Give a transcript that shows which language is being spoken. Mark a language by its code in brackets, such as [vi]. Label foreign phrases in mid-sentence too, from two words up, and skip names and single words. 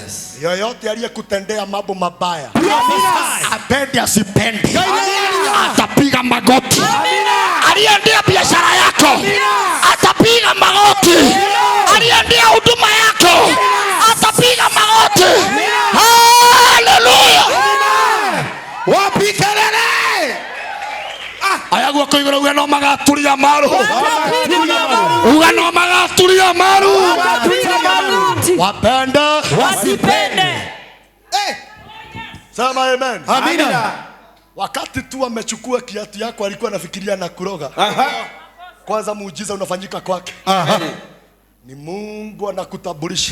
[sw] Yoyote aliyekutendea mambo mabaya, apende asipende, atapiga magoti. Aliendea biashara yako, atapiga magoti. Aliendea huduma yako, atapiga magoti. Haleluya. Wapi kelele? [ki] Aya guoko iguru uga no magaturia maru. Uga no magaturia maru. [sw] Wapende Wasipende. sema amen. Amina. Wakati tu amechukua kiatu yako alikuwa anafikiria na kuroga. Kwanza muujiza unafanyika kwake. Ni Mungu anakutambulisha.